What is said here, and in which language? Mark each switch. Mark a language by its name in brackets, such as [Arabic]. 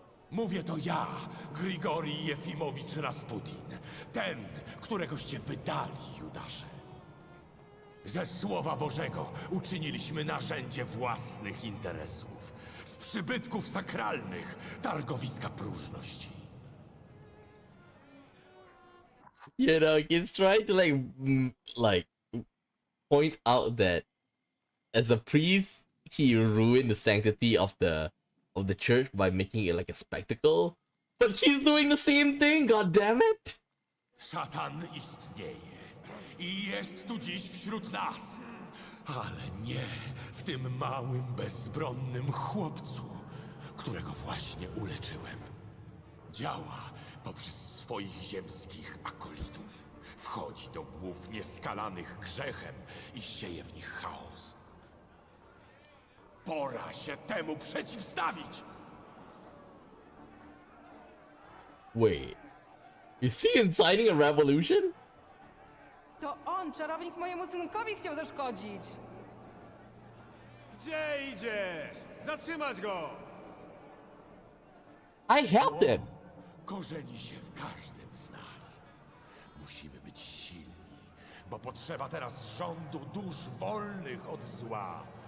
[Polish] Mówię to ja, Grigorij Jefimowicz Rasputin. Ten, któregoście wydali, Judasze. Ze Słowa Bożego uczyniliśmy narzędzie własnych interesów. Z przybytków sakralnych targowiska próżności. [English] You know, he's trying to like point out that as a priest, he ruined the sanctity of the church by making it like a spectacle. But he's doing the same thing. God damn it! [Polish] Szatan istnieje i jest tu dziś wśród nas. Ale nie w tym małym, bezbronnym chłopcu, którego właśnie uleczyłem. Działa poprzez swoich ziemskich akolitów. Wchodzi do głów nieskalanych grzechem i sieje w nich chaos. Pora się temu przeciwstawić! [English] Wait, is he inciting a revolution? [Polish] To on, czarownik, mojemu synkowi chciał zaszkodzić! Gdzie idziesz? Zatrzymać go! [English] I helped him! [Polish] Korzeni się w każdym z nas. Musimy być silni, bo potrzeba teraz rządu dusz wolnych od zła.